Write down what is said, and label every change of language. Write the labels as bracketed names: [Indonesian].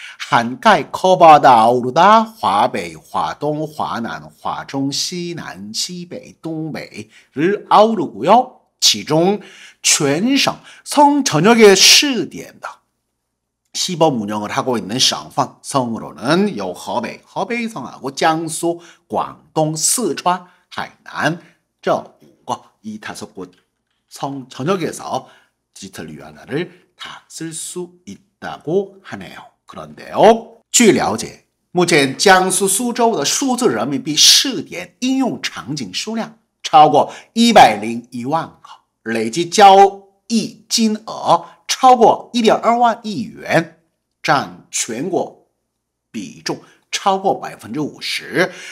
[Chinese] 涵盖 [Korean] 커버하다, 아우르다, 华北, 华东, 华南, 华中, 西南, 西北, 东北를 아우르고요. [Chinese] 其中全省 [Korean] 성 전역에 [Chinese] 试点的 [Korean] 시범 운영을 하고 있는 [Chinese] 省份 [Korean] 성으로는 요 허베이성하고江苏, 广东, 四川, 海南 [Chinese] 这 5个, [Korean] 이 5곳 성 전역에서 디지털 위안화를 다 쓸 수 있다고 하네요. 그런데요, [Chinese] 据了解目前江苏苏州的数字人民币试点应用场景数量超过101万个累计交易金额超过 1.2万亿元，占全国比重超过 50%.